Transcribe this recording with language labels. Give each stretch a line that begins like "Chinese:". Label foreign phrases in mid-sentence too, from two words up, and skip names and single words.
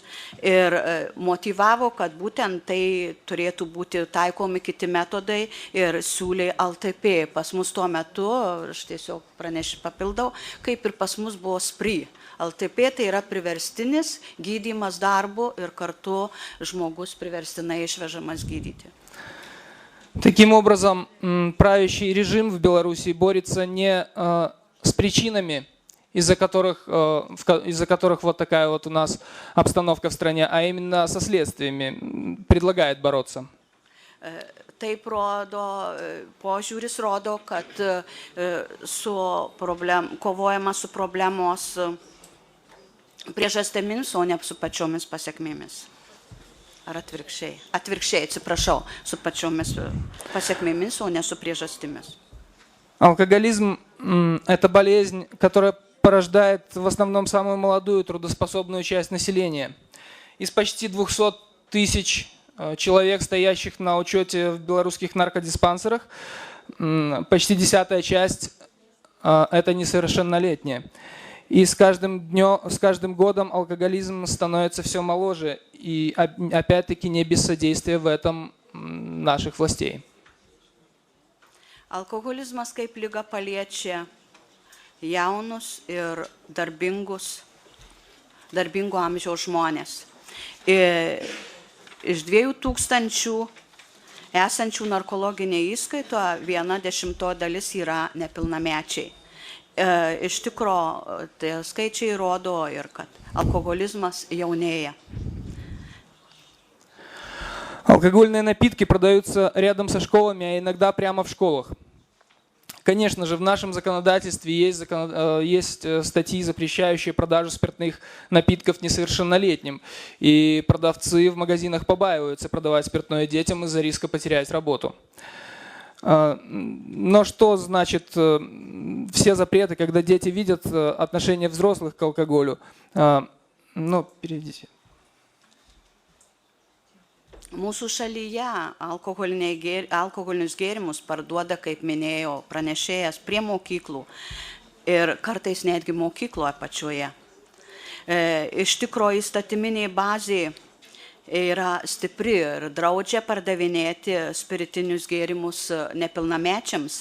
Lithuanian: Ir motyvavo, kad būtent tai turėtų būti taikomi kiti metodai ir siūlė LTP. Pas mus tuo metu, aš tiesiog papildau, kaip ir pas mus buvo SPRI. LTP tai yra priverstinis gydymas darbu ir kartu žmogus priverstinai išvežamas gydyti.
Russian: Таким образом, правящий режим в Беларуси борется не с причинами, из-за которых вот такая вот у нас обстановка в стране, а именно со следствиями, предлагает бороться.
Lithuanian: Taip rodo, požiūris rodo, kad kovojama su problemos priežastėmis, o ne su pačiomis pasiekmėmis. Ar atvirkščiai? Atvirkščiai, atsiprašau, su pačiomis pasiekmėmis, o не su priežastimis.
Russian: Алкоголизм – это болезнь, которая порождает в основном самую молодую трудоспособную часть населения. Из почти 200 тысяч человек, стоящих на учете в белорусских наркодиспансерах, почти 10-я часть – это несовершеннолетние. И с каждым годом алкоголизм становится все моложе, и опять-таки не без содействия в этом наших властей.
Lithuanian: Alkoholizmas kaip liga paliečia jaunus ir darbingo amžiaus žmonės. Iš 2000 esančių narkologinėje įskaitoje 1/10 dalis yra nepilnamečiai. Iš tikro, tai skaičiai rodo ir kad alkoholizmas jaunėja.
Russian: Алкогольные напитки продаются рядом со школами, а иногда прямо в школах. Конечно же, в нашем законодательстве есть статьи, запрещающие продажу спиртных напитков несовершеннолетним. И продавцы в магазинах побаиваются продавать спиртное детям из-за риска потерять работу. Но что значит все запреты, когда дети видят отношение взрослых к алкоголю? Ну, переведите.
Lithuanian: Mūsų šalyje alkoholinius gėrimus parduoda, kaip minėjo pranešėjas, prie mokyklų ir kartais netgi mokykloje pačioje. Iš tikrųjų įstatyminė bazė yra stipri ir draudžia pardavinėti spiritinius gėrimus nepilnamečiams.